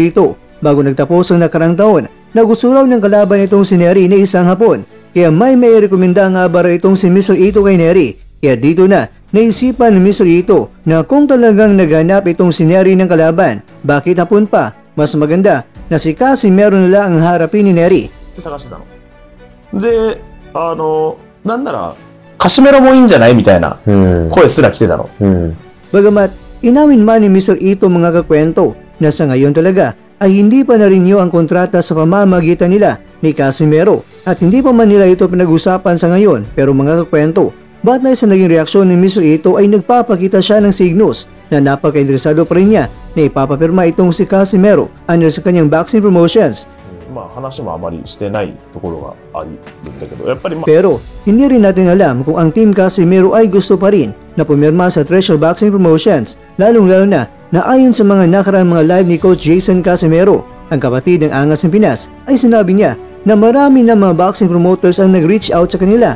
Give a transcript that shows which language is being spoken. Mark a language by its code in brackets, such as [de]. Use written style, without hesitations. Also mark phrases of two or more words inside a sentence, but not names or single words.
[tl] Ito bago nagtapos ang nakarang taon na gusto raw ng kalaban itong si Nery na isang Hapon. Kaya may rekomenda nga ba itong si Mr. Ito kay Nery. Kaya dito na naisipan ni Mr. Ito na kung talagang naghanap itong si Nery ng kalaban, bakit Hapon pa? Mas maganda na si Casimero nila ang harapin ni Nery. [ja] 探してたの。で、なんならカシメロもいいんじゃないみたいな声すら来てたの。 [tl] Bagamat inamin man ni Mr. Ito mga kakwento na sa ngayon talaga ay hindi pa na-renew ang kontrata sa pamamagitan nila ni Casimero at hindi pa man nila ito pinag-usapan sa ngayon. Pero mga kakwento, batay sa naging reaksyon ni Mr. Ito ay nagpapakita siya ng signos na napaka-interesado pa rin niya na ipapapirma itong si Casimero [en] under sa kanyang boxing promotions. [ja] まあ話もあまりしてないところがあるんだけど、やっぱり [tl] Pero hindi rin natin alam kung ang Team Casimero ay gusto pa rin na pumirma sa [en] Treasure Boxing Promotions, [tl] lalong-lalo na ayon sa mga nakaraang mga live ni Coach Jason Casimero, ang kapatid ng Angas ng Pinas, ay sinabi niya na marami na mga [en] boxing promoters [tl] ang nag-reach out sa kanila.